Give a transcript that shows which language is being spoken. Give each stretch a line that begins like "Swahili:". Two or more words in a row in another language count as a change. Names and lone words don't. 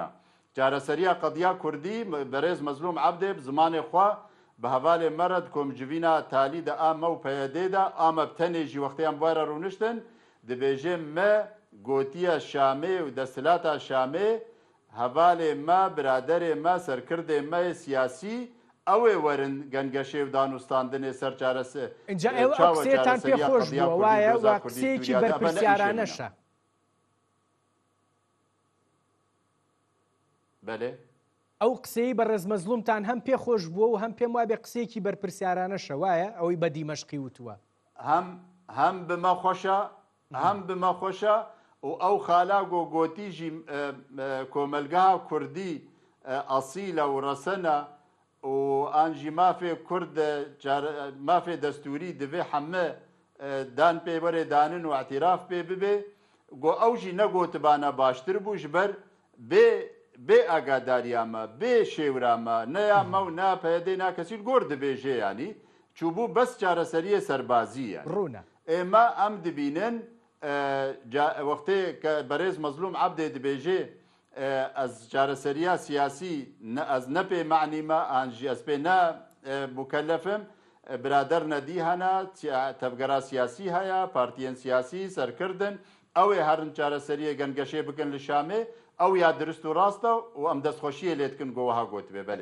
Kurdish: Careseriya qediya Kurdî berêz Mezlûm Ebdê bi zimanê xwe bi hevalê me re di komcivîna talî de a me û peyedê de a me bi tenê jî wextiyan bi we re rûniştin dibêje me gotiya Şamê û desthilata Şamê hevalê me biraderê me serkirdê me siyasî ew ê werin gengeşê û danûstandinê ser çaresi
Central Kurdish: اینجا ئێوە ئەو قسەیەتان پێ خۆش بووە وایە وا قسەیەکی بەرپرسیارانەشە بەلێ ئەو قسەی بەڕێز مەزلومتان هەم پێ خۆش بووە و هەم پێم وابێ قسەیەکی بەرپرسیارانەشە وایە ئەوەی بە دیمەشقی وتووە
Kurdish: هەم بمە خۆشە هەم بمە خۆشە و ئەو خالاگ و گۆتیژی کۆمەلگا کوردی ئەسیلە و ڕەسەنە و ئانجی مافێ کورد مافێ دەستوری divê heme dan pê were danin û etiraf pê bibe got ew jî negotibane baştir bû ji ber bê agadariya me bê şêwira me neya me û ne peyedê ne kesî gor dibêje yanî çûbû bes çareseriyê serbazî ye ême em dibînin wextê berêz Mezlûm Ebdê dibêje ez careseriya siyasî ez nepê meعنî me an jî ez pê ne mukellefim birader nedî hene tevgera siyasî heye partiyên siyasî serkirdin ew ê herin careseriyê gengeşê bikin li Şamê ew ya dirist û rast e û em destxweşiyê lê dikin got wiha gotibe belê.